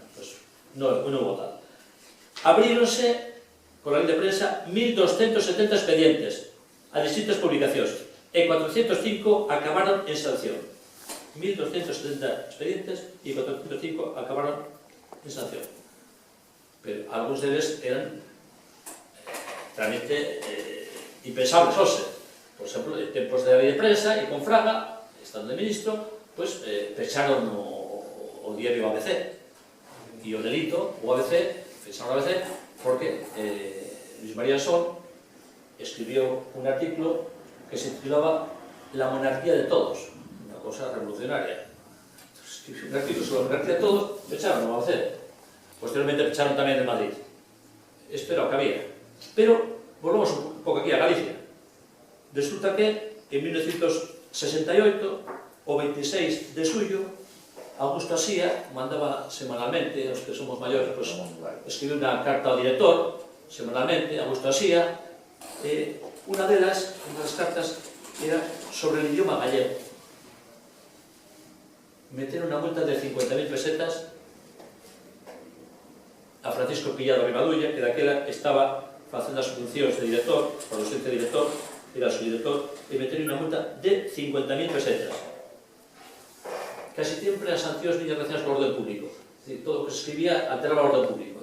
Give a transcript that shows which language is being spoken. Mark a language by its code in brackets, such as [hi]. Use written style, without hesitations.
[gl] Pues, non hubo tal. Abríronse, con a lei de prensa, 1.270 expedientes a distintas publicacións e 405 acabaron en sanción. 1.270 expedientes e 405 acabaron en sanción. Pero algúns deles eran realmente impensables hoxe. Por exemplo, en tempos de lei de prensa e con Fraga, estando de ministro, pues, pecharon o diario ABC. E o delito, o ABC, fecharon o ABC, [es] porque Luis María Sol escribió un artículo que se titulaba La monarquía de todos, una cosa revolucionaria. Escribió un artículo sobre la monarquía de todos, [gl] pecharon o ABC. Posteriormente pecharon tamén de Madrid. Esto era o que había. Pero volvamos un pouco aquí a Galicia. Resulta que en 1968, o 26 de suyo, Augusto Asía mandaba semanalmente, os que somos maiores, pues, escribiu unha carta ao director, semanalmente, Augusto Asía, unha das cartas era [es] sobre el idioma gallego. [gl] Meteron unha multa de 50.000 pesetas a Francisco Pillado Rivadulla, que daquela estaba facendo as funcións de director, por ausencia de director, era su director, e meteron unha multa de 50.000 pesetas. Casi sempre as sancións viñan relacionadas con o orden público. Es decir, todo o que se escribía alteraba o orden público.